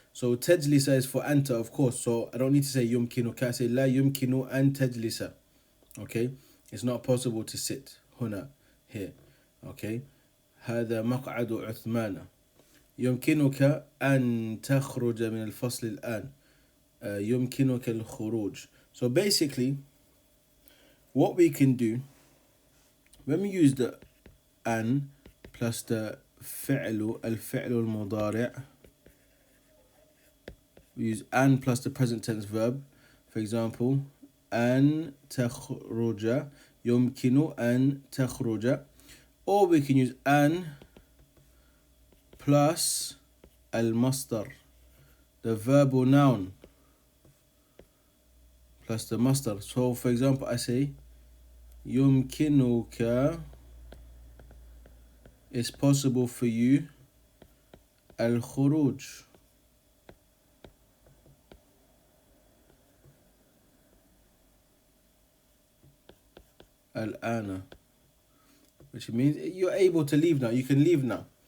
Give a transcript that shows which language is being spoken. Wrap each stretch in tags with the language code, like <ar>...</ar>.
<en>So تجلس is for anta, of course. So I don't need to say يمكنك. I say</en> <ar>لا يمكن أن تجلس.</ar> <en>Okay? It's not possible to sit. هنا, here. Okay?</en> <ar>هذا مقعد عثمان. يمكنك أن تخرج من الفصل الآن. يمكنك الخروج.</ar> <en>So basically, what we can do, when we use the an plus the</en> <ar>الفعل المضارع,</ar> <en>we use an plus the present tense verb. For example,</en> <ar>أن تخرج, يمكن أن تخرج.</ar> <en>Or we can use an plus المصدر, the verbal noun, plus the masdar. So for example, I say يمكنك, it's possible for you,</en> <ar>الخروج, الآن,</ar> <en>which means you're able to leave now, you can leave now.</en>